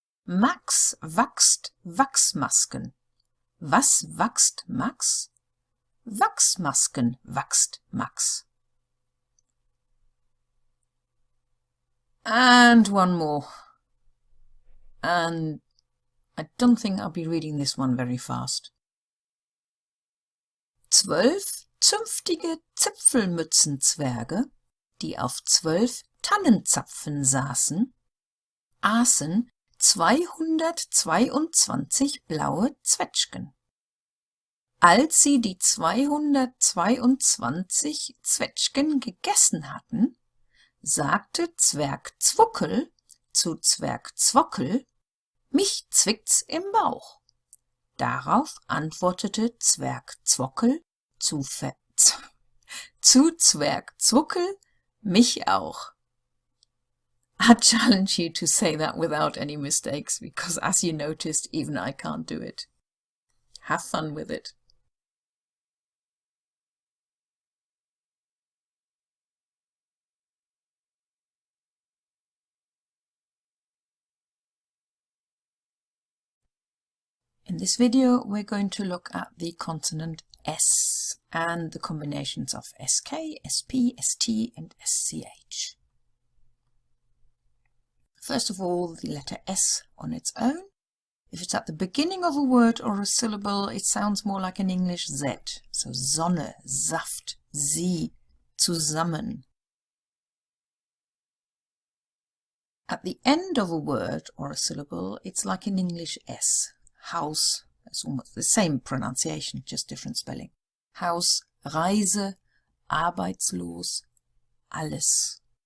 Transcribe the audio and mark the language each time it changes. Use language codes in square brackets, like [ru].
[de] Max wachst Wachsmasken. Was wachst Max? Wachsmasken wachst Max. [en] And one more. And I don't think I'll be reading this one very fast. [de] 12 zünftige Zipfelmützenzwerge, die auf 12 Tannenzapfen saßen, aßen 222 blaue Zwetschgen. Als sie die 222 Zwetschgen gegessen hatten, sagte Zwerg Zwuckel zu Zwerg Zwockel, mich zwickt's im Bauch. Darauf antwortete Zwerg Zwockel zu Zwerg Zwuckel, mich auch. [en] I challenge you to say that without any mistakes, because as you noticed, even I can't do it. Have fun with it. In this video, we're going to look at the consonant S and the combinations of SK, SP, ST and SCH. First of all, the letter S on its own. If it's at the beginning of a word or a syllable, it sounds more like an English Z. [de] So Sonne, Saft, Sie, zusammen. [en] At the end of a word or a syllable, it's like an English S. House, it's almost the same pronunciation, just different spelling. [de] Haus, Reise, arbeitslos, alles.